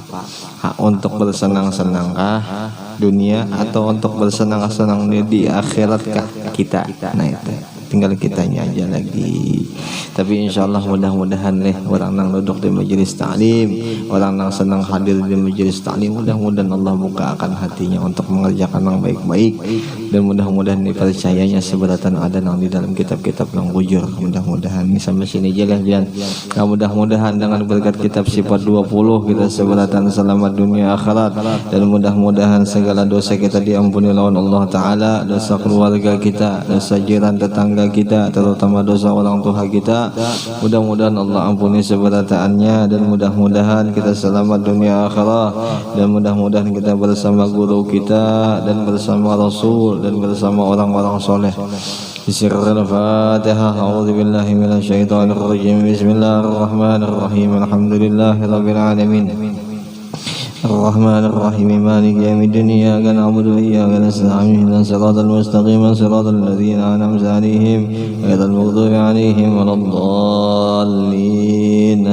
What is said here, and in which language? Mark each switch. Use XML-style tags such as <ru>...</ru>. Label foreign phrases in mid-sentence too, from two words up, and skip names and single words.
<id>Untuk bersenang-senangkah dunia atau untuk bersenang-senang di akhiratkah kita. Nah itu tinggal kitanya aja lagi. Tapi insyaallah mudah-mudahan orang nang duduk di majelis ta'lim, orang nang senang hadir di majelis ta'lim, mudah-mudahan Allah bukakan hatinya untuk mengerjakan yang baik-baik, dan mudah-mudahan dipercayanya seberatan ada nang di dalam kitab-kitab yang bujur. Mudah-mudahan ini sampai sini aja lah Bian. Nah, mudah-mudahan dengan berkat kitab sifat 20 kita seberatan selamat dunia akhirat, dan mudah-mudahan segala dosa kita diampuni lawan Allah Ta'ala, dosa keluarga kita, dosa jiran tetangga kita, terutama dosa orang tua kita. Mudah-mudahan Allah ampuni seberataannya, dan mudah-mudahan kita selamat dunia akhirat, dan mudah-mudahan kita bersama guru kita dan bersama Rasul dan bersama orang-orang soleh.</id> <ar>بسم الله الرحمن الرحيم. أعوذ بالله من الشيطان الرجيم. بسم الله الرحمن الرحيم. الحمد لله رب العالمين. الرحمن الرحيم مالك يوم الدين إياك نعبد وإياك نستعين اهدنا الصراط المستقيم صراط الذين أنعمت عليهم غير المغضوب عليهم ولا الضالين آمين.</ar>